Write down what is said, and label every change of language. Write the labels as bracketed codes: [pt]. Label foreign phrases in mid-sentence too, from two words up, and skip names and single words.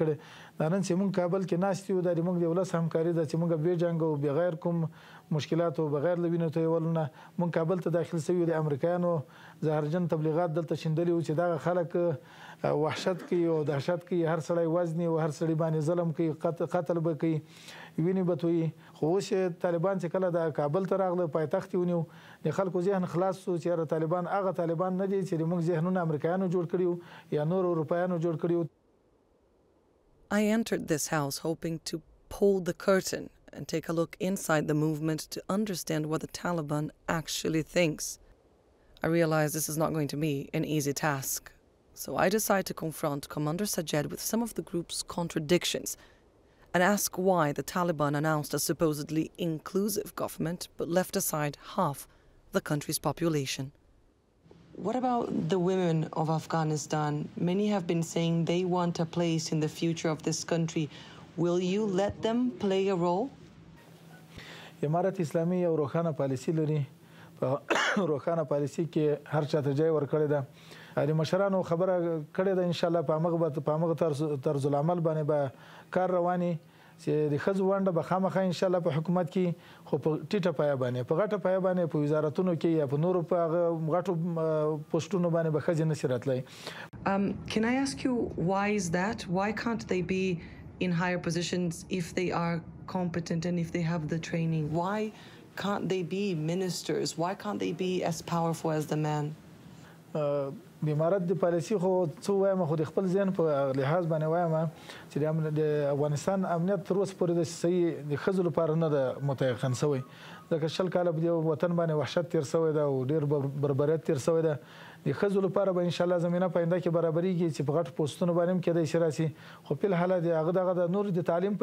[ps] کړې دا نن چې موږ کابل کې ناست یو دا د موږ د ولس همکاري ده چې موږ بې جنګ او بغیر کوم مشکلات او بغیر له وینو تویولو نه موږ کابل ته داخل سوي د امریکایانو زهرجن تبلیغات دلته شیندلي وو چې دغه خلک وحشت کوي او دهشت کوي هر سړی وزني او هر سړی باندې ظلم کوي قتل به کوي وینې به تویي خو اوس طالبان چې کله د کابل ته راغله پایتخت یې ونیو د خلکو ذهن خلاص شو چې یاره طالبان هغه طالبان نه دي چې موږ ذهنونه امریکایانو جوړ کړي وو یا نور اروپایانو جوړ کړي وو. [en] I entered this house hoping to pull the curtain and take a look inside the movement to understand what the Taliban actually thinks. I realized this is not going to be an easy task, so I decided to confront Commander Sajed with some of the group's contradictions and ask why the Taliban announced a supposedly inclusive government but left aside half the country's population. What about the women of Afghanistan? Many have been saying they want a place in the future of this country. Will you let them play a role? [ps] امارت اسلامي یو روښانه پالیسي لري په روښانه پالیسي کې هر چاته ځای ورکړی ده د مشرانو خبره کړې ده انشاءالله په همغه طرز العمل باندې به کار رواني چې د ښځو ونډه به خامخا انشاءالله په حکومت کې خو په ټیټه پایه باندې په غټه پایه باندې په وزارتونو کې یا په نورو په هغه غټو پوسټونو باندې به ښځې نشي راتلی. [en] Can I ask you why is that? Why can't they be in higher positions if they are competent and if they have the training? Why can't they be ministers? Why can't they be as powerful as the man? [ps] د امارت د پالیسي خو څه وایم خو د خپل ذهن په لحاظ باندې وایم چې د افغانستان امنیت تر اوسه پورې د صحیح د ښځو لپاره نه ده متيقن شوی ځکه 20 کاله په دې وطن باندې وحشت تیر شوی ده او ډېر بربریت تیر شوی ده د ښځو لپاره به انشاءالله زمینه په آینده کې برابرېږي چې په غټو پوسټونو باندې هم کېدای شي راسي خو په الحال د هغه دغه د نور د تعلیم